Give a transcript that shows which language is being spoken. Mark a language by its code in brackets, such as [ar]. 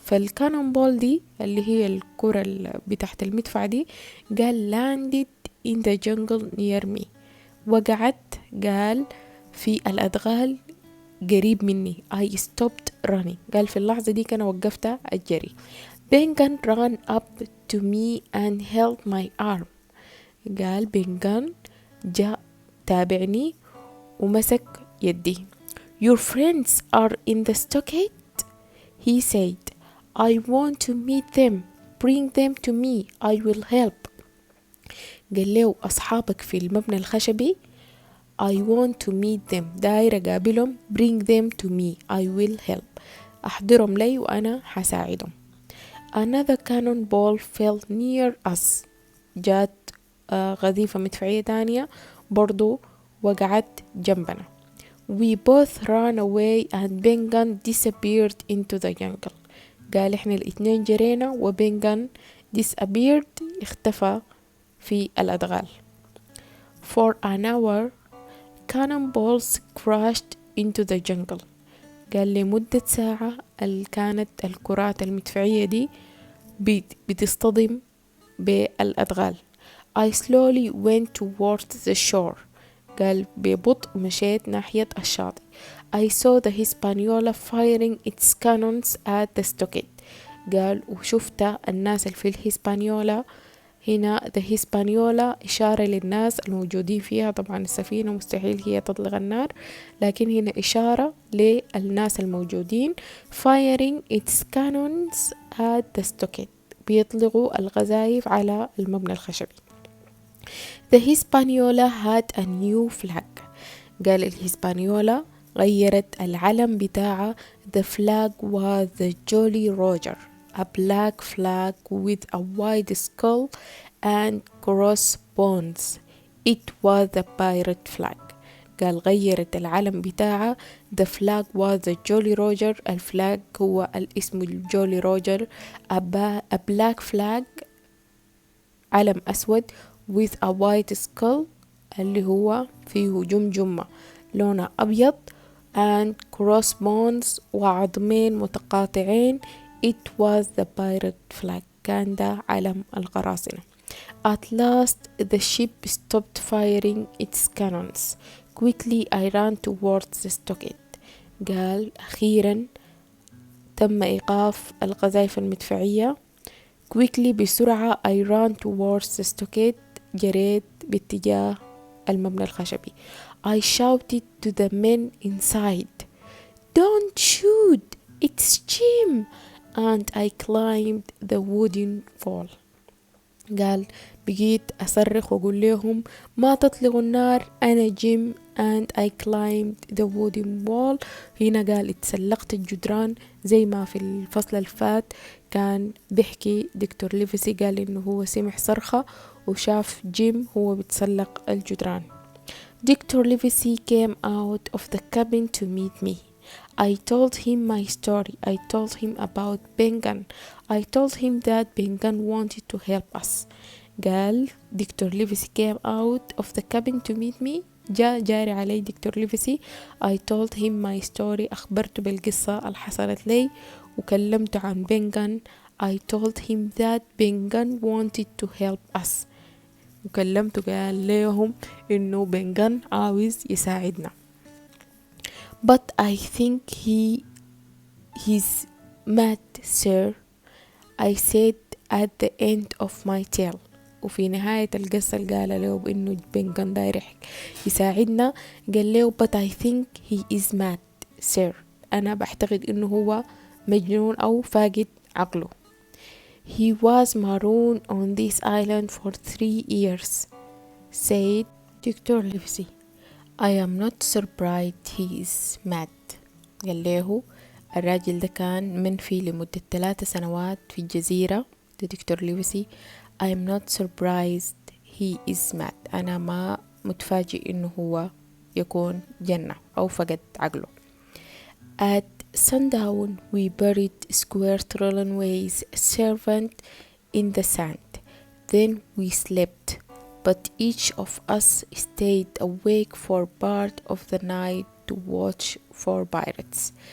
[ar] فالكانون بول دي اللي هي الكرة بتاعت المدفع دي قال [en] landed in the jungle near me. [ar] وقعت قال في الأدغال قريب مني. [en] I stopped running. [ar] قال في اللحظة دي كان وقفت الجري. [en] Bengan ran up to me and held my arm. [ar] قال بنغان جاء تابعني ومسك يدي. [en] Your friends are in the stockade? He said, I want to meet them. Bring them to me. I will help. [ar] قال له أصحابك في المبنى الخشبي. [en] I want to meet them. [ar] داير أقابلهم. [en] Bring them to me. I will help. [ar] أحضرهم لي وأنا حساعدهم. [en] Another cannonball fell near us. [ar] جات قذيفة مدفعية تانية برضو وقعت جنبنا. [en] We both ran away and Bengan disappeared into the jungle. [ar] قال احنا الاتنين جرينا وبنغان [en] disappeared [ar] اختفى في الأدغال. [en] For an hour cannonballs crashed into the jungle. [ar] قال لمدة ساعة كانت الكرات المدفعية دي بتصطدم بالأدغال. [en] I slowly went towards the shore. [ar] قال ببطء مشيت ناحية الشاطئ. [en] I saw the Hispaniola firing its cannons at the stockade. [ar] قال وشفت الناس اللي في الهسبانيولا. هنا the Hispaniola إشارة للناس الموجودين فيها. طبعا السفينة مستحيل هي تطلق النار، لكن هنا إشارة للناس الموجودين. [en] firing its cannons at the stockade [ar] بيطلقوا القذائف على المبنى الخشبي. [en] The Hispaniola had a new flag. [ar] قال الهسبانيولا غيرت العلم بتاعها. [en] The flag was the Jolly Roger, a black flag with a wide skull and crossbones. It was the pirate flag. [ar] قال غيرت العلم بتاعها. [en] The flag was the Jolly Roger. [ar] الفلاج هو الاسم الجولي روجر. [en] a black flag [ar] علم أسود [en] with a white skull [ar] اللي هو فيه جمجمة لونها أبيض [en] and crossbones [ar] وعظمين متقاطعين. [en] It was the pirate flag. [ar] كان ده علم القراصنة. [en] At last the ship stopped firing its cannons. Quickly I ran towards the stockade. [ar] قال أخيرا تم إيقاف القذائف المدفعية. [en] Quickly [ar] بسرعة [en] I ran towards the stockade. [ar] جريت باتجاه المبنى الخشبي. [en] I shouted to the men inside, "Don't shoot! It's Jim!" And I climbed the wooden wall. [ar] قال بقيت أصرخ وأقول لهم ما تطلقوا النار، أنا جيم. [en] and I climbed the wooden wall. [ar] هنا قال اتسلقت الجدران، زي ما في الفصل الفات كان بيحكي دكتور ليفيسي قال إنه هو سمع صرخة وشاف جيم هو بتسلق الجدران. [en] Dr. Livesey came out of the cabin to meet me. I told him my story. I told him about Bengan. I told him that Bengan wanted to help us. قال doctor Livesey came out of the cabin to meet me. [ar] جاء جاري علي دكتور ليفيسي. [en] I told him my story. [ar] أخبرته بالقصة اللي حصلت لي وكلمته عن بنغان. [en] I told him that Bengan wanted to help us. [ar] وكلمته قال لهم إنه بنغان عاوز يساعدنا. [en] But I think he's mad, sir. I said at the end of my tale. [ar] وفي نهاية القصة اللي قال له بإنه بنغان داير يساعدنا قال له [en] but I think he is mad, sir. [ar] أنا بعتقد إنه هو مجنون أو فاقد عقله. [en] He was marooned on this island for 3 years, said Dr. Livesey. I am not surprised he is mad. [ar] قال له الراجل ده كان منفي لمدة 3 سنوات في الجزيرة. ده دكتور ليفيسي. [en] I am not surprised he is mad. [ar] أنا ما متفاجئ إنه هو يكون جنة أو فقد عقله. [en] At sundown we buried Square Trollenway's servant in the sand. Then we slept, but each of us stayed awake for part of the night to watch for pirates.